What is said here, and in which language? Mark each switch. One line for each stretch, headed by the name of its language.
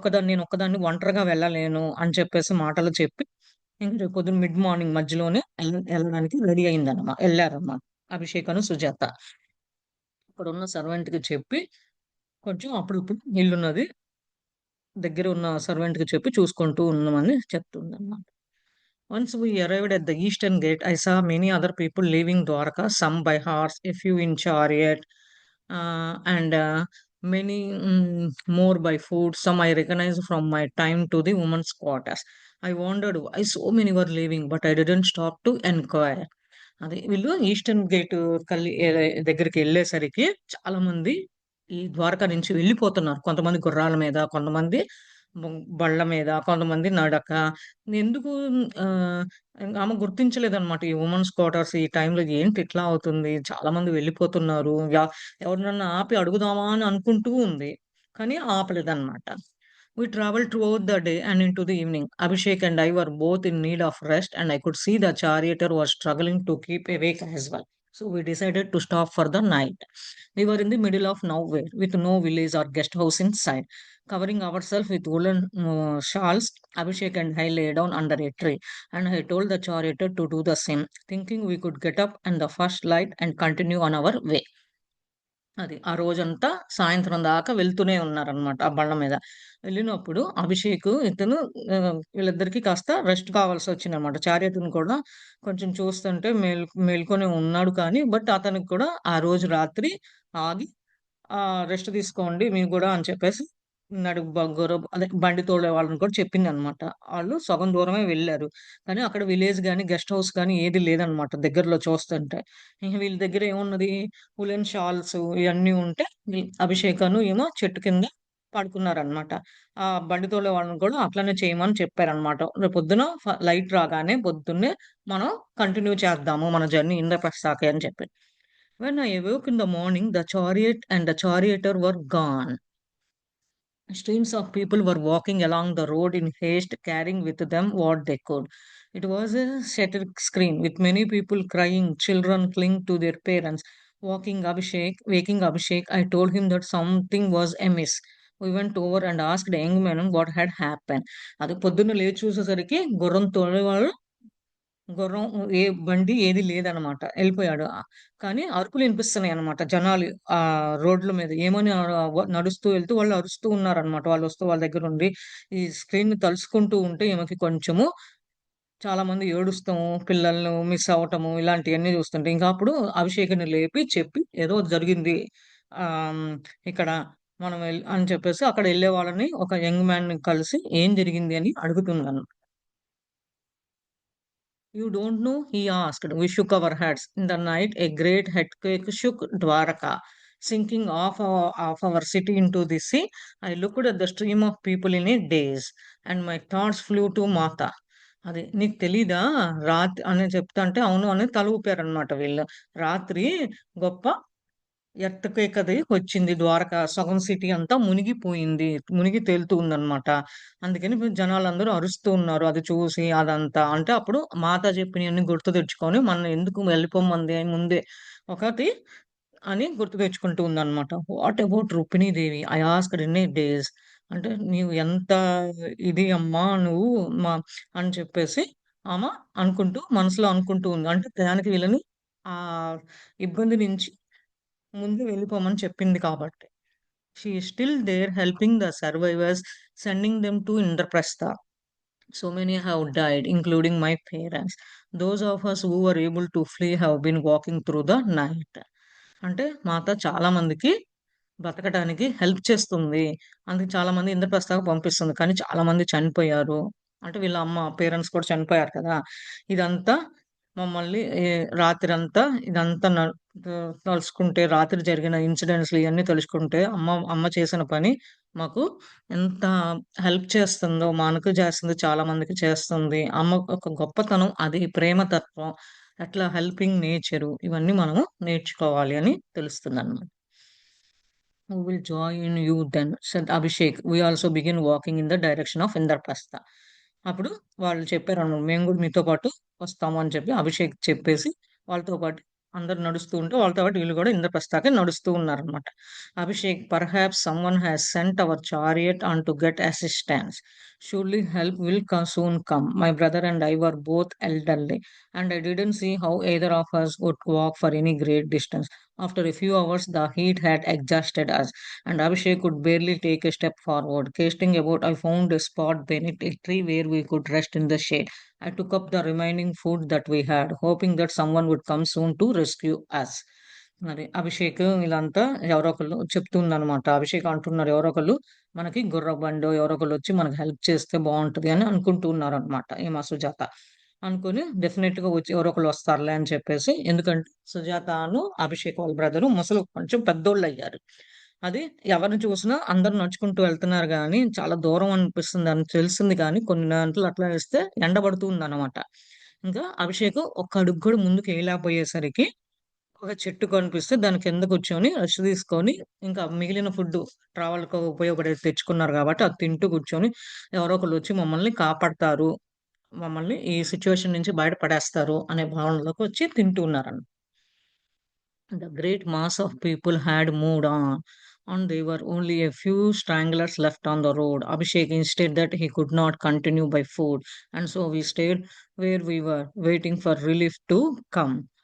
Telugu: నేనొక్కదాన్ని ఒంటరిగా వెళ్ళలేను అని చెప్పేసి మాటలు చెప్పి, ఇంక రేపు పొద్దున మిడ్ మార్నింగ్ మధ్యలోనే ఎళ్ళడానికి రెడీ ఎళ్లారన్నమాట. అభిషేకను, సుజాత. అక్కడున్న సర్వెంట్‌కి చెప్పి, కొంచెం అప్పుడిప్పుడు ఇల్లున్నది దగ్గర ఉన్న సర్వెంట్‌కి చెప్పి చూసుకుంటూ ఉన్నామని చెప్తుందన్నమాట.
English: Once we arrived at the eastern gate, I saw many other people leaving Dwarka, some by horse, a few in chariot, and many more by food. Some I recognized from my time to the women's quarters. I wondered why so many were leaving, but I didn't stop to enquire.
Telugu: అదే వీళ్ళు eastern gate దగ్గరికి వెళ్ళేసరికి చాలా మంది ఈ ద్వారకా నుంచి వెళ్ళిపోతున్నారు. కొంతమంది గుర్రాల మీద, కొంతమంది బళ్ళ మీద, కొంతమంది నడక. ఎందుకు ఆహ్, ఆమె గుర్తించలేదన్నమాట. ఈ వుమెన్స్ క్వార్టర్స్ ఈ టైంలో ఏంటి ఇట్లా అవుతుంది? చాలా మంది వెళ్ళిపోతున్నారు. ఎవరినన్నా ఆపి అడుగుదామా అని అనుకుంటూ ఉంది. కానీ ఆపలేదన్నమాట.
English: We traveled throughout the day and into the evening. Abhishek and I were both in need of rest, and I could see the charioteer was struggling to keep awake as well. So we decided to stop for the night. We were in the middle of nowhere with no village or guest house in sight. Covering ourselves with woolen shawls, Abhishek and I lay down under a tree, and I told the charioteer to do the same, thinking we could get up in the first light and continue on our way.
Telugu: అది. ఆ రోజంతా సాయంత్రం దాకా వెళ్తూనే ఉన్నారనమాట ఆ బండ మీద. వెళ్ళినప్పుడు అభిషేకు ఇతను వీళ్ళిద్దరికీ కాస్త రెస్ట్ కావాల్సొచ్చిందనమాట. చారియతుని కూడా కొంచెం చూస్తుంటే మేల్కొనే ఉన్నాడు కానీ, బట్ అతనికి కూడా ఆ రోజు రాత్రి ఆగి రెస్ట్ తీసుకోండి మీరు గూడా అని చెప్పేసి నడుగు బగ్గర అదే బండి తోలే వాళ్ళని కూడా చెప్పిందనమాట. ఆళ్ళు సగం దూరమే వెళ్లారు. కానీ అక్కడ విలేజ్ గాని, గెస్ట్ హౌస్ కానీ ఏది లేదనమాట దగ్గరలో చూస్తుంటే. ఇంక వీళ్ళ దగ్గర ఏమున్నది ఉలెన్ షాల్స్ ఇయన్నీ ఉంటే అభిషేకను ఏమో చెట్టు కింద పడుకున్నారనమాట. ఆ బండి తోలే వాళ్ళని కూడా అట్లనే చేయమని చెప్పారనమాట. రేపొద్దున లైట్ రాగానే పొద్దున్నే మనం కంటిన్యూ చేద్దాము మన జర్నీ ఇంద్రప్రస్థాకి అని చెప్పి.
English: When I awoke in the morning, the chariot and the charioteer were gone. Streams of people were walking along the road in haste, carrying with them what they could. It was a shattered screen with many people crying, children clinging to their parents. Waking Abhishek, I told him that something was amiss. We went over and asked the young man what had happened.
Telugu: అది పొద్దున్న లేచి చూసేసరికి గుర్రం తోలేవాళ్ళు గుర్రం ఏ బండి ఏది లేదనమాట. ఎళ్ళిపోయాడు. కానీ అరుపులు ఇనిపిస్తున్నాయనమాట. జనాలు రోడ్ల మీద ఏమని నడుస్తూ వెళ్తూ వాళ్ళు అరుస్తూ ఉన్నారనమాట. వాళ్ళొస్తూ వాళ్ళ దగ్గరుండి ఈ స్క్రీన్‌ని తలుచుకుంటూ ఉంటే ఈమెకి కొంచెము చాలా మంది ఏడుస్తాము, పిల్లలను మిస్ అవ్వటము ఇలాంటియన్నీ చూస్తుంటే, ఇంకా అప్పుడు అభిషేక్‌ని లేపి చెప్పి ఏదో జరిగింది. ఆహ్, హ్మ్, ఇక్కడ మనం అని చెప్పేసి అక్కడ ఎళ్ళే వాళ్ళని ఒక యంగ్ మ్యాన్‌ని కలిసి ఏం జరిగింది అని అడుగుతుందనమాట.
English: You don't know? He asked. We shook our heads. In the night, a great earthquake shook Dwaraka, sinking off our city into the sea. I looked at the stream of people in a daze, and my thoughts flew to Mata.
Telugu: అది నీకు తెలీదా అని చెప్తాంటే అవును అని తల ఊపారనమాట వీళ్ళు. రాత్రి గొప్ప ఎర్త్‌క్వేక్ అది వచ్చింది. ద్వారకా సగం సిటీ అంతా మునిగిపోయింది. మునిగి తేలుతూ ఉందనమాట. అందుకని జనాలందరూ అరుస్తూ ఉన్నారు. అది చూసి అదంతా. అంటే అప్పుడు మాత చెప్పినయన్నీ గుర్తు తెచ్చుకొని మనల్ని ఎందుకు వెళ్ళిపోమంది ముందే ఒకటి అని గుర్తు తెచ్చుకుంటూ ఉందనమాట.
English: What about Rukmini Devi? I asked in a days.
Telugu: అంటే నీవు ఎంత ఇది అమ్మా నువ్వు మా అని చెప్పేసి ఆమె అనుకుంటూ మనసులో అనుకుంటూ ఉంది. అంటే దానికి వీళ్ళని ఆహ్, ఇబ్బంది నుంచి ముందు వెళ్ళిపోమని చెప్పింది కాబట్టి.
English: She is still there helping the survivors, sending them to Indraprastha. So many have died, including my parents. Those of us who were able to flee have been walking through the night.
Telugu: అంటే మాత చాలా మందికి బతకడానికి help చేస్తుంది. అందుకే చాలా మంది ఇంద్రప్రస్థానికి పంపిస్తుంది. కానీ చాలా మంది చనిపోయారు. అంటే వీళ్ళ అమ్మ, పేరెంట్స్ కూడా చనిపోయారు కదా! ఇదంతా మమ్మల్ని రాత్రంతా ఇదంతా తలుసుకుంటే రాత్రి జరిగిన ఇన్సిడెంట్స్‌లు ఇయన్నీ తలుచుకుంటే అమ్మ అమ్మ చేసిన పని మాకు ఎంత హెల్ప్ చేస్తుందో, మనకు చేస్తుంది, చాలా మందికి చేస్తుంది. అమ్మ ఒక గొప్పతనం అది ప్రేమతత్వం, అట్లా హెల్పింగ్ నేచరు ఇవన్నీ మనము నేర్చుకోవాలి అని తెలుస్తుందన్నమాట.
English: "Who will join you then?" said Abhishek. We also begin walking in the direction of Indraprastha.
Telugu: అప్పుడు వాళ్ళు చెప్పారన్నమాట. మేము గూడా మీతో పాటు వస్తాము అని చెప్పి అభిషేక్ చెప్పేసి వాళ్ళతో పాటు అందరూ నడుస్తూ ఉంటే వాళ్ళతో పాటు వీళ్ళు గూడా ఇంద్రప్రస్థాకే నడుస్తూ ఉన్నారన్నమాట.
English: Abhishek, "Perhaps someone has sent our chariot on to get assistance. Surely help will soon come. My brother and I were both elderly, and I didn't see how either of us would walk for any great distance. After a few hours, the heat had exhausted us, and Abhishek could barely take a step forward. Casting about, I found a spot beneath a tree where we could rest in the shade. I took up the remaining food that we had, hoping that someone would come soon to rescue us."
Telugu: అది అభిషేక్ ఇదంతా ఎవరో ఒకళ్ళు చెప్తుందనమాట. అభిషేక్ అంటున్నారు ఎవరో ఒకళ్ళు మనకి గుర్రపు బండో ఎవరో ఒకళ్ళొచ్చి మనకు హెల్ప్ చేస్తే బావుంటది అని అనుకుంటూ ఉన్నారనమాట. ఈమ సుజాత. అనుకోని డెఫినెట్‌గా వచ్చి ఎవరో ఒకళ్ళు వస్తారులే అని చెప్పేసి ఎందుకంటే సుజాతను, అభిషేక్ వాళ్ళ బ్రదరు ముసలు కొంచెం పెద్దోళ్ళయ్యారు. అది ఎవరిని చూసినా అందరూ నడుచుకుంటూ వెళ్తున్నారు గానీ, చాలా దూరం అనిపిస్తుందని తెలిసింది కానీ, కొన్ని గంటలు అట్లా వేస్తే ఎండ పడుతూ ఉందనమాట. ఇంకా అభిషేక్ ఒక్క అడుగు కూడా ముందుకేయలేకపోయేసరికి ఒక చెట్టు కనిపిస్తే దాని కింద కూర్చొని రెస్ట్ తీసుకొని, ఇంకా మిగిలిన ఫుడ్డు ట్రావెల్‌కి ఉపయోగపడేది తెచ్చుకున్నారు గాబట్టి, అది తింటూ కూర్చొని, ఎవరో ఒకళ్ళొచ్చి మమ్మల్ని కాపాడతారు. మమ్మల్ని ఈ సిట్యుయేషన్ నుంచి బయట పడేస్తారు అనే భావనలోకొచ్చి తింటూ ఉన్నారన్
English: The great mass of people had moved on, and there were only a few stranglers left on the road. Abhishek insisted that he could not continue by foot, and so we stayed where we were, waiting for relief to come.